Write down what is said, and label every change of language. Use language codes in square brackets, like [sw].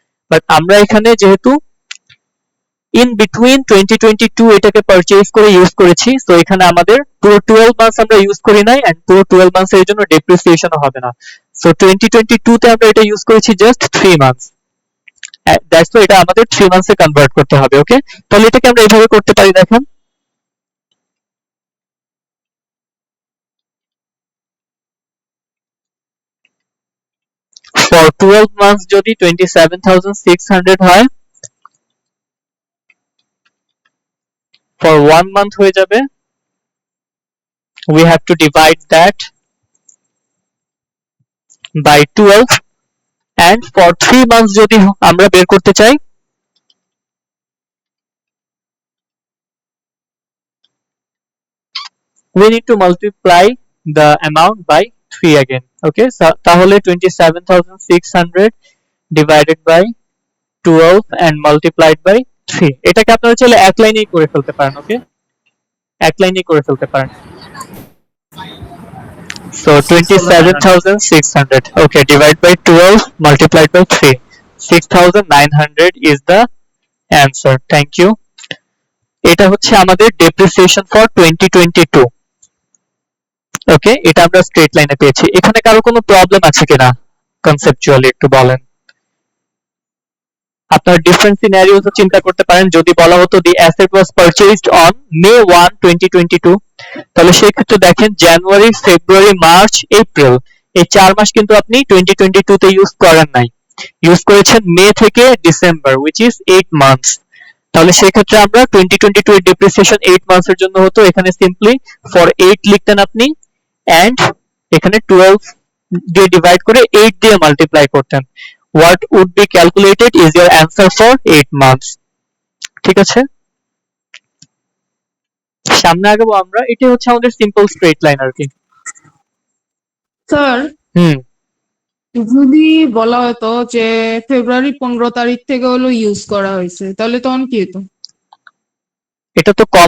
[bn] But আমরা এখানে যেহেতু ইন বিটুইন 2022 এটাকে পারচেজ করে ইউজ করেছি, সো এখানে আমাদের পুরো 12 মান্থস আমরা ইউজ করি নাই, এন্ড পুরো 12 মান্থস এর জন্য ডেপ্রিসিয়েশনও হবে না। সো 2022 তে আমরা এটা ইউজ করেছি জাস্ট 3 মান্থস, দ্যাটস ওয়াই এটা আমাদের 3 মান্থসে কনভার্ট করতে হবে। ওকে, তাহলে এটাকে আমরা এইভাবে করতে পারি। দেখেন, ফর 12 মান্থস যদি 27600 হয়, ফর 1 মান্থ হয়ে যাবে, [en] we have to divide that by 12, and for 3 months [bn] যদি আমরা বের করতে চাই, [en] we need to multiply the amount by 3 again. [bn] Okay, so তাহলে [en] 27600 divided by 12 and multiplied by 3, [bn] এটাকে আপনারা চাইলে এক লাইনেই করে ফেলতে পারেন। ওকে, এক লাইনেই করে ফেলতে পারেন। [en] So 27600, okay, divide by 12 multiplied by 3, 6900 is the answer. Thank you. [bn] এটা হচ্ছে আমাদের depreciation for 2022. ওকে, এটা আমরা স্ট্রেট লাইনে পেয়েছি। এখানে কারো কোনো প্রবলেম আছে কিনা কনসেপচুয়ালি একটু বলেন। আপনার ডিফারেন্ট সিনারিওস চিন্তা করতে পারেন। যদি বলা হতো [en] the asset was purchased on May 1, 2022, [bn] তাহলে সেই ক্ষেত্রে দেখেন জানুয়ারি, ফেব্রুয়ারি, মার্চ, এপ্রিল এই 4 মাস কিন্তু আপনি 2022 তে ইউজ করেন নাই, ইউজ করেছেন মে থেকে ডিসেম্বর, which is 8 মান্থস। তাহলে সেই ক্ষেত্রে আমরা 2022 এর ডেপ্রিসিয়েশন 8 মান্থসের জন্য হতো, এখানে সিম্পলি ফর 8 লিখতেন আপনি, এন্ড এখানে 12 দিয়ে ডিভাইড করে 8 দিয়ে মাল্টিপ্লাই করতেন। [en] What would be calculated is your answer for 8 months. [bn] ঠিক আছে, সামনে আগাবো আমরা। এটা হচ্ছে আমাদের সিম্পল স্ট্রেট লাইন আর কি। স্যার, যদি বলা হতো যে ফেব্রুয়ারি 15 তারিখ থেকে হলো ইউজ করা হয়েছে, তাহলে তখন কি হতো? এটা তো কমন